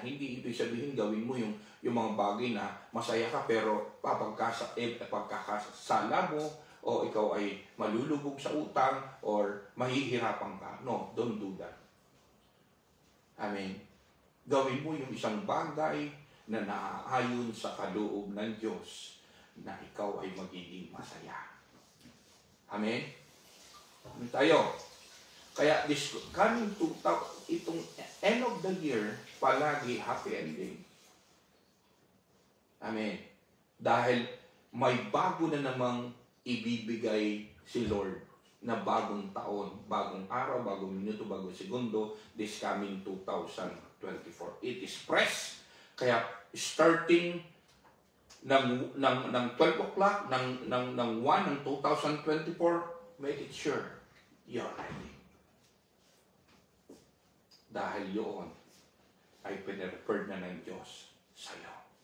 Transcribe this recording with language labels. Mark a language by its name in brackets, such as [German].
[Filipino] Hindi ibig sabihin gawin mo yung mga bagay na masaya ka pero pagkakasala mo o ikaw ay malulubog sa utang or mahihirapan ka. [English] No, don't do that. [Filipino] Amen. Gawin mo yung isang bagay na naaayon sa kaloob ng Diyos na ikaw ay magiging masaya. Amen? Tayo. [English] Kaya this coming to itong end of the year, palagi happy ending. [Filipino] Amen. Dahil may bago na namang ibibigay si Lord na bagong taon, bagong araw, bagong minuto, bagong segundo, [English] this coming 2024. It is fresh. Kaya starting ng 12 o'clock, ng 1 ng 2024, make it sure you're ready. [Filipino] Dahil yun ay pinireferred na ng Diyos sa iyo.